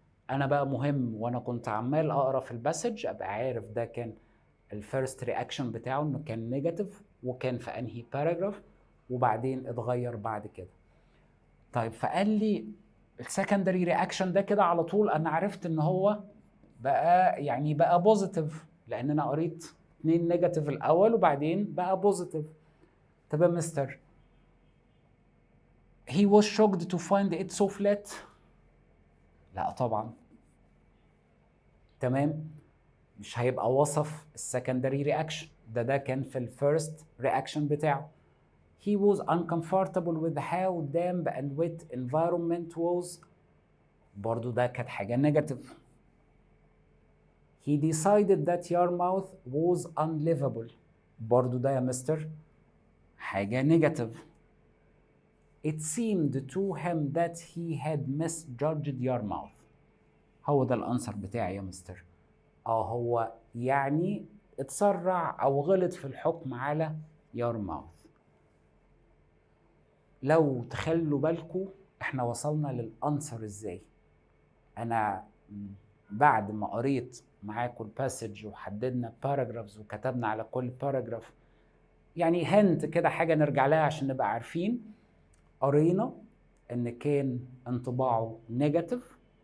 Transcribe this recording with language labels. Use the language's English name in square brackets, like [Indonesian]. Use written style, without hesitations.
[Arabic] انا بقى مهم وانا كنت عمال اقرا في الباسج ابقى عارف ده كان الفيرست رياكشن بتاعه انه كان نيجاتيف وكان في انهي باراجراف وبعدين اتغير بعد كده. طيب فقال لي السكندري رياكشن ده كده على طول انا عرفت ان هو بقى بوزيتيف، لان انا قريت 2 نيجاتيف الاول وبعدين بقى بوزيتيف. طب يا مستر [English] he was shocked to find it so flat؟ [Arabic] لا طبعا. تمام، مش هيبقى وصف السكندري رياكشن، ده كان في الفيرست رياكشن بتاعه. [English] he was uncomfortable with how damp and wet environment was، [Arabic] برضو ده كانت حاجة نيجاتيف. [English] he decided that your mouth was unlivable، [Arabic] برضو ده يا مستر حاجة نيجاتيف. [English] it seemed to him that he had misjudged your mouth، [Arabic] هو ده الانسر بتاعي يا مستر. هو يعني اتسرع او غلط في الحكم على [English] your mouth. [Arabic] لو تخلوا بالكم احنا وصلنا للانسر ازاي. انا بعد ما قريت معاكم الباسج وحددنا باراجرافز وكتبنا على كل باراجراف يعني هنت كده حاجه نرجع لها عشان نبقى عارفين، قرينا ان كان انطباعه نيجاتيف